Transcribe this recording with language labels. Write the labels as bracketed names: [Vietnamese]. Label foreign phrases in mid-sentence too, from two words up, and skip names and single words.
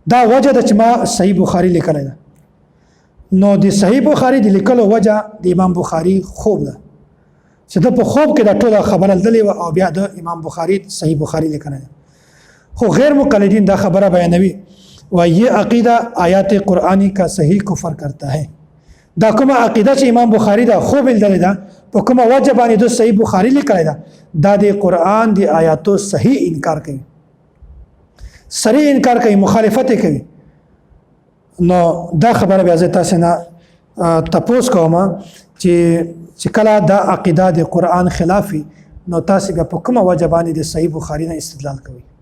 [Pashto] دا وجه ده چې ما صحیح بخاري لیکلی ده. نو د صحیح بخاري د لیکلو وجه د امام بخاري خوب ده چې د په خوب کې دا ټوله خبره لیدلې وه او بیا د امام بخاري صحیح بخاري لیکنه ده. خو غیر مقلدین دا خبره بیانوي [Urdu] و یہ عقیدہ آیات قرآنی کا صحیح کفر کرتا ہے. [Pashto] دا کومه عقیده چې امام بخاری دا خوب لیدلې ده په کومه وجه باندې د صحیح بخاری لیکلی ده دا د قرآن د آیاتو صحیح انکار کوي، صریح انکار کوي، مخالفت کوي. نو دا خبره بیا زه تاسو نه تپوس کوم چې کله دا عقیده د قرآن خلافي نو تاسو بیا په کومه وجه باندې د صحیح بخاری نه استدلال کوي.